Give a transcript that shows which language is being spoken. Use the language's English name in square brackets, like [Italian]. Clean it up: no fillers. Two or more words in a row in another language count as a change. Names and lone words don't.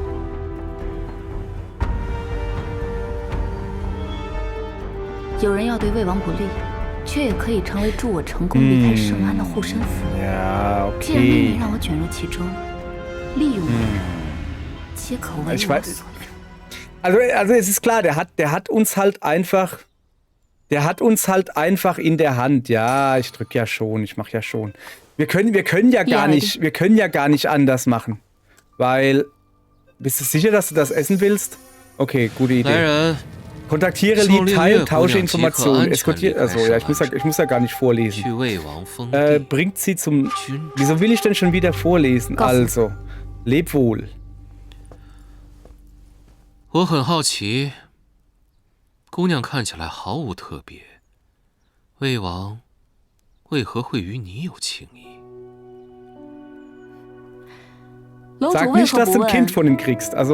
[Chinese] 有人要对魏王不利，却也可以成为助我成功离开圣安的护身符。 [German] Ja, okay. [Chinese] 既然命令让我卷入其中，利用我，皆可为我所用。 [German] Also es ist klar, der hat uns halt einfach in der Hand. Ja, ich drücke ja schon, ich mache ja schon. Wir können ja gar nicht anders machen. Weil, bist du sicher, dass du das essen willst? Okay, gute Idee. Kontaktiere Li Tai, tausche Informationen. Eskortiere, also ja, ich muss ja gar nicht vorlesen. Bringt sie zum... Wieso will ich denn schon wieder vorlesen? Also, leb wohl. [Chinese] 我很好奇，姑娘看起来毫无特别，魏王为何会与你有情谊？楼主为何不问？